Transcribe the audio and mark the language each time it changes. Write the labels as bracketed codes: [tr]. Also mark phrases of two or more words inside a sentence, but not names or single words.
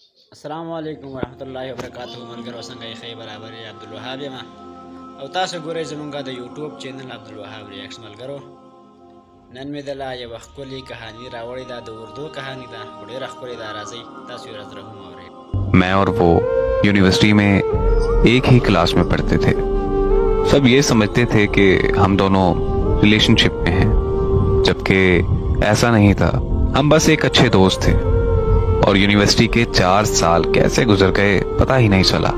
[ar] السلام علیکم ورحمۃ اللہ وبرکاتہ [ps] ملګرو څنګه یې ښه برابر یې عبدالوهاب یم او تاسو ګورئ زمونږ د یوټیوب چینل عبدالوهاب ریاکټس ملګرو نن مې دله یوه ښکلې کهاني راوړې ده د اردو کهاني ده خو ډېره ښکلې ده راځئ تاسو یې راسره هم اورئ [ur] میں اور وہ یونیورسٹی میں ایک ہی کلاس میں پڑھتے تھے. سب یہ سمجھتے تھے کہ ہم دونوں ریلیشن شپ میں ہیں، جبکہ ایسا نہیں تھا. ہم بس ایک اچھے دوست تھے اور یونیورسٹی کے 4 سال کیسے گزر گئے پتا ہی نہیں چلا.